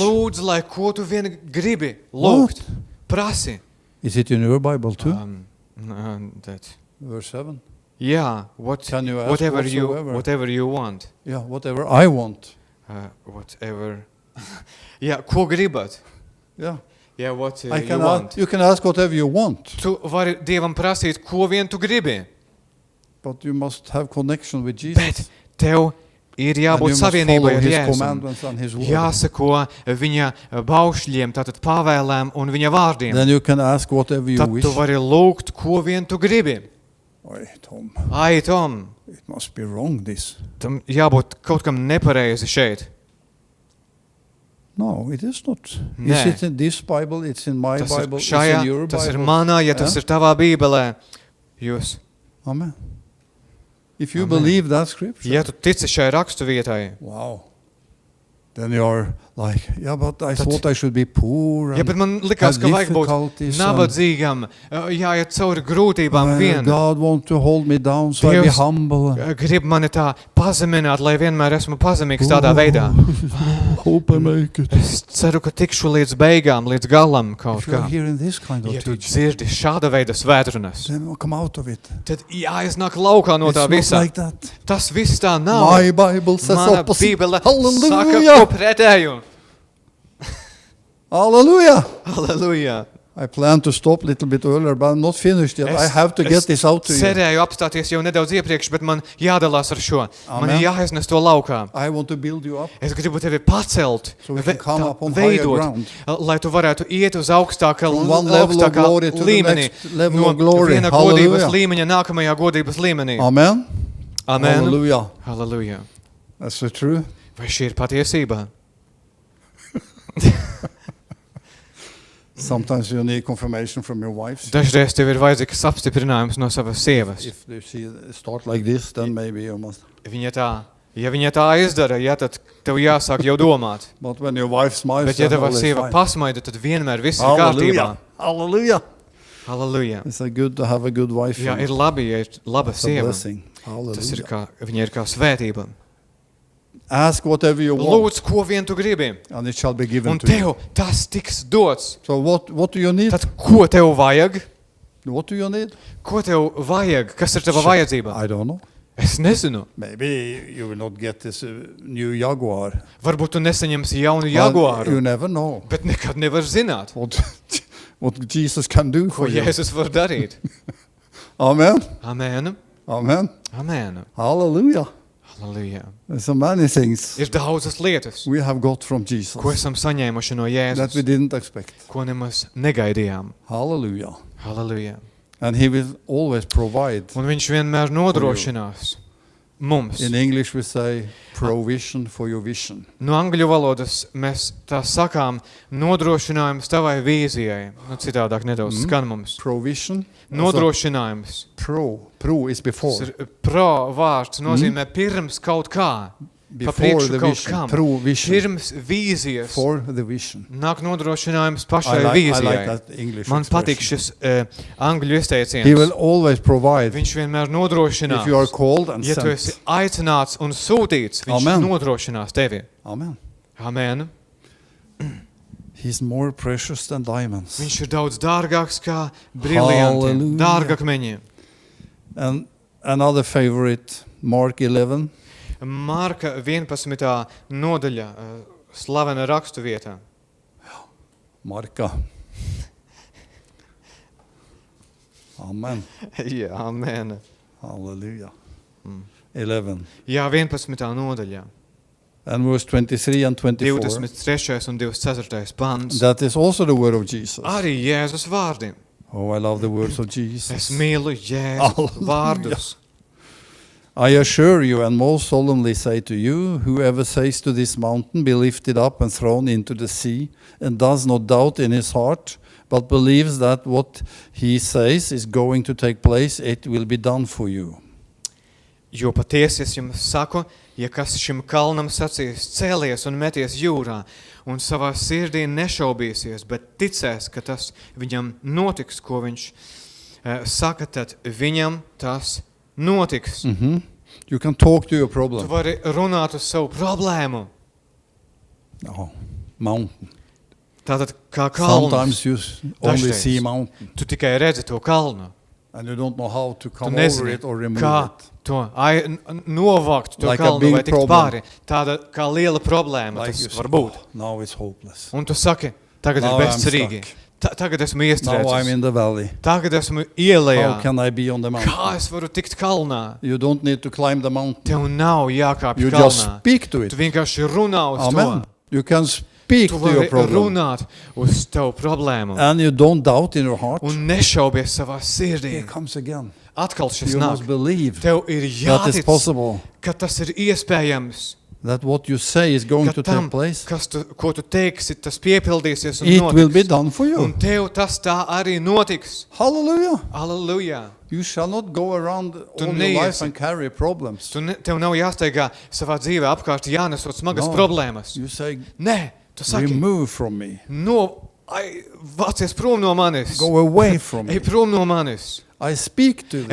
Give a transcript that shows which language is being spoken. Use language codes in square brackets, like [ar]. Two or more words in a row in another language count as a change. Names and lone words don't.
[lv] Lūdzu, lai ko tu vien gribi lūgt. Prasi. [en] Is it in your Bible too? That. Verse 7. [lv] Jā, [en] Can you ask whatever you want. Yeah, whatever I want. Whatever. [lv] Jā, ko gribat? [en] Yeah. [lv] Jā, [en] what I you can want. you can ask whatever you want, [lv] Tu vari Dievam prasīt, ko vien tu gribi. [en] but you must have connection with [lv] Bet [en] Jesus. [lv] tev ir [en] And you [lv] jābūt [en] must follow [lv] savienībai ar [en] his [lv] Jēzu. [en] commandments and his word. [lv] Jāsako viņa baušļiem, tātad pavēlēm un viņa vārdiem. [en] Then you can ask whatever you [lv] Tad [en] wish. [lv] tu vari lūgt, ko vien tu gribi. Oi, Tom, Ai, Tom, [en] it must be wrong this. [lv] tam jābūt kaut kam nepareizi šeit. [en] No, it is not. [lv] Nē. [en] Is it in this Bible? It's in my [lv] Tas ir [en] Bible. It's [lv] šajā, [en] in your [lv] tas ir [en] Bible. [lv] manā, ja tas [en] Yeah? [lv] ir tavā bībelē. Jūs, [en] Amen. If you Amen. believe that scripture, [lv] ja tu tici šai rakstu vietai, [en] wow, Then you're like, yeah, but I thought I should be poor. [lv] Ja, bet man likās, [en] have [lv] ka vajag būt [en] difficulties and, [lv] nabadzīgam, jāiet cauri grūtībām vien. [en] God wants to hold me down, so I be [lv] Dievs [en] humble. [lv] grib mani tā pazemināt, lai vienmēr esmu pazemīgs tādā veidā. [en] Hope I make it. [lv] Es ceru, ka tikšu līdz beigām, līdz galam kaut [en] If you're [lv] kā. [en] hearing this kind of [lv] Ja tu [en] teaching, [lv] dzirdi šāda veida svētrunas, [en] then come out of it. [lv] tad jāiznāk laukā no [en] It's [lv] tā [en] not [lv] visa. [en] like that. [lv] Tas viss tā nav. [en] My Bible says [lv] Mana [en] opposite. [lv] Bībele [en] Hallelujah. [lv] saka ko pretēju. [en] Hallelujah. [lv] Halleluja. [en] I plan to stop a little bit earlier, but I'm not finished yet. I have to get this out to you. [lv] cerēju apstāties jau nedaudz iepriekš, bet man jādalās ar šo. Man Amen. ir jāiznes to laukā. [en] I want to build you up. [lv] Es gribu tevi pacelt, [en] So we can come [lv] tā [en] up on higher ground. [lv] lai tu varētu iet uz augstākā [en] From one level of glory to the [lv] līmenī. [en] next level [lv] No [en] of glory. [lv] viena godības [en] Hallelujah. [lv] līmeņa nākamajā godības līmenī. [en] Amen. Amen. Hallelujah. [lv] Halleluja. [en] That's the truth. [lv] Vai šī ir patiesība? [en] Sometimes you need confirmation from your wives. [lv] Dažreiz tev ir vajadzīgs apstiprinājums no savas sievas. [en] If they see start like this, then maybe you must. [lv] Ja viņa tā izdara, ja, tad tev jāsāk jau domāt. [en] But when your wife smiles, [lv] Bet ja [en] then [lv] tava [en] all is [lv] sieva [en] fine. [lv] pasmaida, tad vienmēr viss ir kārtībā. [en] Hallelujah. Hallelujah. [lv] Halleluja. [en] It's a good to have a good wife. [lv] Jā, ir labi, ja ir laba [en] It's a [lv] sieva. [en] blessing. [lv] Tas ir [en] Hallelujah. [lv] viņa ir kā svētība. [en] Ask whatever you want, [lv] Lūdz, ko vien tu gribi, [en] and it shall be given [lv] un [en] to you. [lv] tev tas tiks dots. [en] So what do you need? [lv] Tad ko tev vajag? [en] What do you need? [lv] Ko tev vajag? Kas ir tava vajadzība? [en] I don't know. [lv] Es nezinu. [en] Maybe you will not get this new Jaguar. [lv] Varbūt tu nesaņemsi jaunu [en] Well, you [lv] Jaguāru, [en] never know [lv] bet nekad nevar zināt, [en] what Jesus can do [lv] ko [en] for you. [lv] Jēzus var darīt. [en] Amen. Amen. Amen. Amen. Hallelujah. [lv] Halleluja. [en] There's so many things [lv] Ir daudzas lietas, [en] we have got from Jesus [lv] ko esam saņēmuši no [en] that we [lv] Jēzus, [en] didn't expect. [lv] ko nemaz negaidījām. [en] Hallelujah. [lv] Halleluja. [en] And he will always provide. [lv] Un viņš vienmēr nodrošinās mums. [en] In English we say provision for your vision. [lv] No angļu valodas mēs tā sakām nodrošinājums tavai vīzijai. Nu, citādāk nedaudz skan mums. [en] Provision. [lv] Nodrošinājums. [en] Pro is before. [lv] Tas ir pro vārds nozīmē pirms kaut kā. Pa [en] Before [lv] priekšu [en] the [lv] kaut [en] vision. [lv] kam. [en] Provision. [lv] Pirms vīzijas. [en] For the vision. [lv] Nāk nodrošinājums [en] I [lv] pašai [en] like [lv] vīzijai. [en] that English [lv] Man patīk [en] expression. [lv] šis angļu [en] He [lv] izteiciens. [en] will always provide. [lv] Viņš vienmēr nodrošinās. [en] If you are called and [lv] Ja tu esi [en] sent. [lv] aicināts un sūtīts, viņš Amen. nodrošinās tevi. Amen. Amen. [en] He's more precious than diamonds. [lv] Viņš ir daudz dārgāks kā briljanti, Halleluja. dārgakmeņi. [en] And another favorite, Mark 11. [lv] Marka 11. nodaļa, slavena rakstu vietā. Marka. Amen. Jā, amen. [en] Hallelujah. 11. [lv] Jā, 11. nodaļā. [en] And verse 23 and 24. [lv] 23. un 24. pants. [en] That is also the word of Jesus. [lv] Arī Jēzus vārdi. [en] Oh, I love the words of [lv] Es [en] Jesus. [lv] mīlu Jēzus Halleluja. vārdus. [en] I assure you and most solemnly say to you, whoever says to this mountain, be lifted up and thrown into the sea, and does not doubt in his heart, but believes that what he says is going to take place, it will be done for you. [lv] Jo patiesi es jums saku, ja kas šim kalnam sacīs cēlies un meties jūrā, un savā sirdī nešaubīsies, bet ticēs, ka tas viņam notiks, ko viņš saka, tad viņam tas notiks. [en] You can talk to your [lv] Tu [en] problem. [lv] vari runāt uz savu problēmu. [en] Oh, mountain. [lv] Tātad kā kalns. [en] Sometimes you only [lv] Dažreiz. [en] see mountain, [lv] Tu tikai redzi to kalnu. [en] and you don't know how to [lv] Tu [en] come over [lv] nezini, [en] it or remove [lv] kā [en] it. [lv] to novākt to [en] Like a [lv] kalnu [en] big [lv] vai tikt [en] problem. [lv] pāri. Tāda kā liela problēma [en] Like [lv] tas [en] you [lv] var [en] say, [lv] būt. [en] "Oh, now it's hopeless. [lv] Un tu saki, tagad [en] Now [lv] ir [en] I'm [lv] bezcerīgi. Tagad esmu [en] Now I'm [lv] iestrēdzis. [en] in the valley. [lv] Tagad esmu ielējā. [en] How can I be on the mountain? [lv] Kā es varu tikt kalnā? [en] You don't need to climb the mountain. [lv] Tev nav jākāpj [en] You just [lv] kalnā. [en] speak to it. [lv] Tu vienkārši runā uz [en] Amen. [lv] to. [en] You can speak [lv] Tu [en] to your [lv] vari [en] problem. [lv] runāt uz tavu problēmu. [en] And you don't doubt in your heart. [lv] Un nešaubies savā sirdī. [en] Here comes again. [lv] Atkal šis [en] You [lv] nāk. [en] must believe [lv] Tev ir [en] that is [lv] jātic, [en] possible. [lv] ka tas ir iespējams. [en] that what you say is going [lv] ka [en] to [lv] tam, [en] take place, [lv] ko tu teiksi, tas piepildīsies un [en] it will be [lv] notiks. [en] done for you. [lv] Un tev tas tā arī notiks. [en] Hallelujah. [lv] Alleluja! [en] You shall not go around [lv] Tu [en] all your life [lv] neiesi. [en] and carry problems. [lv] Tev nav jāsteigā savā dzīvē apkārt jānesot smagas [en] No. [lv] problēmas. [en] You say, [lv] Nē, tu saki, [en] remove from me. [lv] vācies prom no manis. [en] Go away from [lv] Ej [en] me. [lv] prom no manis. [en] I speak to